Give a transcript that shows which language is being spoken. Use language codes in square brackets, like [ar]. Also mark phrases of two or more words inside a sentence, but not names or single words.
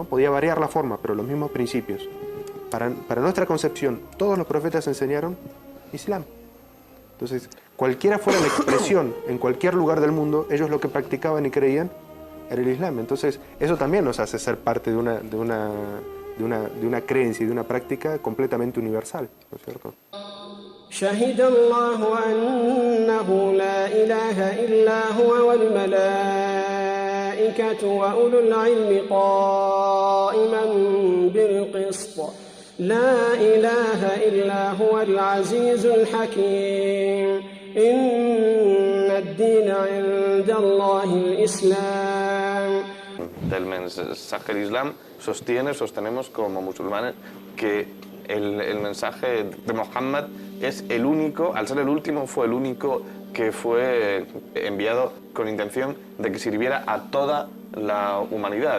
[es] Podía variar la forma, pero los mismos principios. Para nuestra concepción, todos los profetas enseñaron Islam. Entonces, cualquiera fuera la expresión en cualquier lugar del mundo, ellos lo que practicaban y creían era el Islam. Entonces, eso también nos hace ser parte de una creencia y de una práctica completamente universal, ¿no es cierto? [ar] شهد الله أنه لا إله إلا هو والملائكة وأولو العلم قائما بالقسط لا إله إلا هو العزيز الحكيم إن الدين عند الله الإسلام. [es] Del mensaje del Islam sostenemos como musulmanes que el mensaje de Mohammed es el único, al ser el último, fue el único que fue enviado con intención de que sirviera a toda la humanidad.